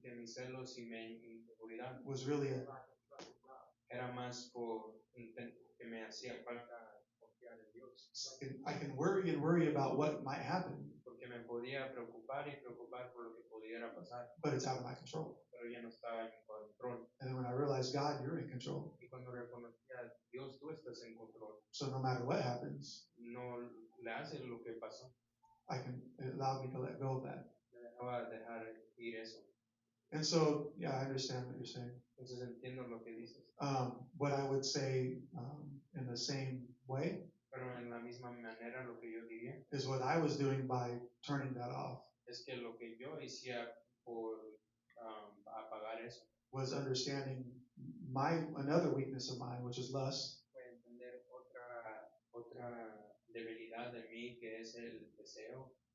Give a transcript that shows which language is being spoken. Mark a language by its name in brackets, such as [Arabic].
[Spanish] que mis celos y mi inseguridad [English] was really [Spanish] era más que me hacía falta confiar en Dios. [English] I can worry and worry about what might happen, [Spanish] Porque me podía preocupar y preocupar por lo que pudiera pasar, [English] but it's out of my control. [Spanish] pero ya no estaba en control. [English] And then when I realized, God, you're in control. [Spanish] Y cuando reconocía, Dios, tú estás en control. [English] So no matter what happens, [Spanish] No le haces lo que pasó. [English] it allowed me to let go of that. [Spanish] Me dejaba dejar ir eso. [English] And so, yeah, I understand what you're saying. [Spanish] Entonces entiendo lo que dices. [English] What I would say in the same way [Spanish] Pero en la misma manera lo que yo diría [English] is what I was doing by turning that off [Spanish] es que lo que yo hacía por apagar eso [English] was understanding another weakness of mine, which is lust. [Spanish] fue entender otra debilidad de mí que es el deseo